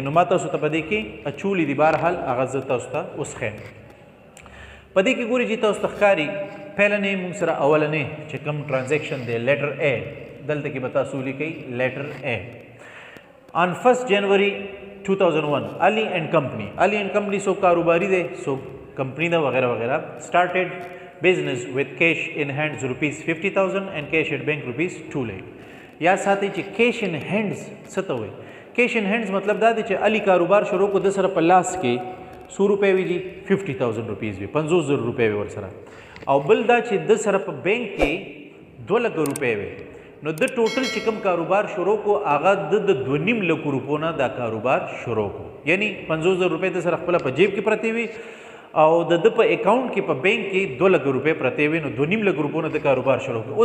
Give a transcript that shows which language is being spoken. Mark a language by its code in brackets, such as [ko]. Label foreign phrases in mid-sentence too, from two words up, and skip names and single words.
[ps] نو ما تاسو ته په دې کې اچولي دي، بهرحال هغه زه تاسو ته اوس ښیم. په دې کې ګورئ چې تاسو ته ښکاري پهلنې موږ سره اولنې چې کوم ټرانزیکشن دی [en] letter A, [ps] دلته کې به تاسو ولیکئ [en] letter A. [ps] آن 1 جنوري 2001 علی اینڈ کمپنی، علی اینڈ کمپنی سو کاروباری دی، سو کمپنی دا وغیرہ وغیرہ. [en] Started business with cash in hands ₹50,000 and cash at bank ₹2 lakh. [ps] یا ساتي چې [en] cash in hands [ps] څه ته وایي؟ [en] cash in hands [ps] مطلب دا دی چې علي کاروبار شروع کو د سره په لاس کې 100 روپۍ وي جي 50,000 روپیز وي، 50,000 روپۍ وي ورسره، او بل دا چې د سره په بینک کې 2 لک روپۍ وي. نو د ټوټل چې کوم کاروبار شروع کو هغه د 2.5 لک روپو نه دا کاروبار شروع کو، یعنی 50,000 روپۍ د سره خپل په جیب کې پرتی وي او د په اکاؤنٹ کې په بینک کې 2 لک روپۍ پرتی وي، نو 2.5 لک روپو نه د کاروبار شروع کو.